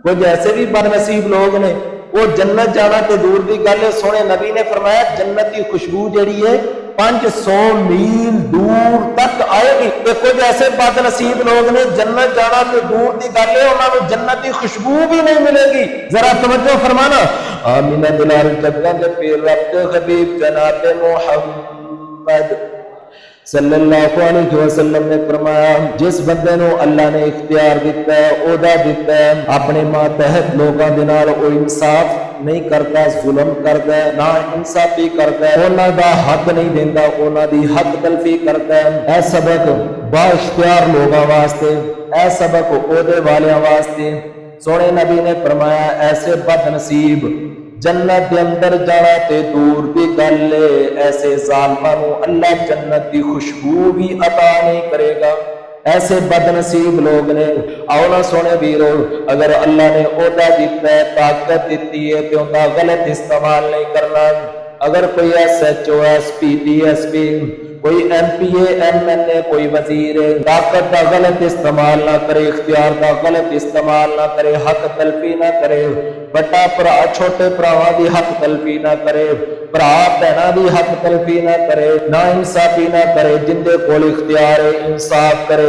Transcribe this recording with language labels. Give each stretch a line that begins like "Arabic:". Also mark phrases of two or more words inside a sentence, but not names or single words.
Punjabi: کچھ ایسے بھی بدنصیب لوگ نے وہ جنت جانا تے دور دی گل ہے، سونے نبی نے فرمایا جنت کی خوشبو جڑی ہے 500 میل دور تک آئے گی۔ تے کچھ ایسے بد نصیب لوگ نے جنت جانا تے دور دی گل ہے، انہاں نوں جنت کی خوشبو بھی نہیں ملے گی۔ ذرا توجہ فرمانا، آمینہ بلال جگہ دے پیر رب دے حبیب جناب محمد
Arabic: صلی اللہ علیہ وسلم
Punjabi: نے فرمایا جس بندے نو اللہ نے اختیار دیتا ہے، عہدہ دیتا ہے، اپنے ماتحت لوگاں دے نال او انصاف نہیں کرتا، ظلم کرتا ہے، نا انصافی کرتا ہے، انہاں دا حق نہیں دیندا، انہاں دی حق تلفی کرتا ہے۔ اے سبق با اختیار لوگاں واسطے، اے سبق عہدے والیاں واسطے۔ سونے نبی نے فرمایا ایسے بد نصیب جنت دے اندر جانا تے دور دی گل ہے، ایسے ظالماں نوں اللہ جنت دی خوشبو بھی عطا نہیں کرے گا۔ ایسے بد نصیب لوگ نے آؤ نا سونے ویرو، اگر اللہ نے عہدہ دیتا ہے، طاقت دیتی ہے تے اوندا غلط استعمال نہیں کرنا۔ اگر کوئی ایس ایچ او، ایس پی، ڈی ایس پی، کوئی ایم پی اے، ایم این اے، کوئی وزیر ہے، طاقت کا غلط استعمال نہ کرے، اختیار کا غلط استعمال نہ کرے، حق تلفی نہ کرے، بڑا برا چھوٹے بھراواں دی حق تلفی نہ کرے، بھرا بہناں دی حق تلفی نہ کرے، نا انصافی نہ کرے، جن دے کول اختیار ہے انصاف کرے۔